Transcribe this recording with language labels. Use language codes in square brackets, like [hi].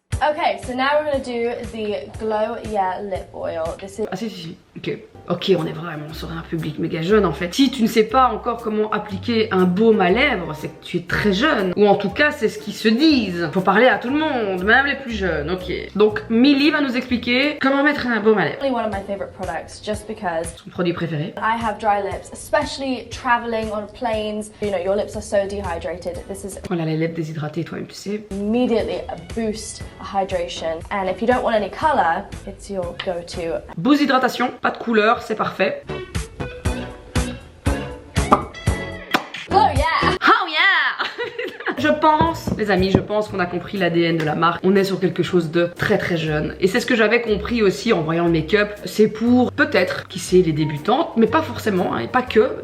[en] Okay, so now we're gonna do the Glow Yeah Lip Oil. This is... [fr] Ah si. Ok, on est vraiment sur un public méga jeune en fait. Si tu ne sais pas encore comment appliquer un baume à lèvres, c'est que tu es très jeune. Ou en tout cas, c'est ce qu'ils se disent. Faut parler à tout le monde, même les plus jeunes, ok. Donc Millie va nous expliquer comment mettre un baume à lèvres. [en] One of my favorite products just because [fr] Son produit préféré. [en] I have dry lips, especially traveling on planes. You know, your lips are so dehydrated. This is [fr] Voilà, les lèvres déshydratées, toi-même tu sais. [en] immediately a boost, a hydration. And if you don't want any color, it's your go-to. [fr] Boost hydratation, pas de couleur, c'est parfait. [en] Glow Yeah! Oh yeah! [fr] Je pense, les amis, je pense qu'on a compris l'ADN de la marque. On est sur quelque chose de très très jeune. Et c'est ce que j'avais compris aussi en voyant le make-up. C'est pour peut-être, qui sait, les débutantes, mais pas forcément, hein, et pas que.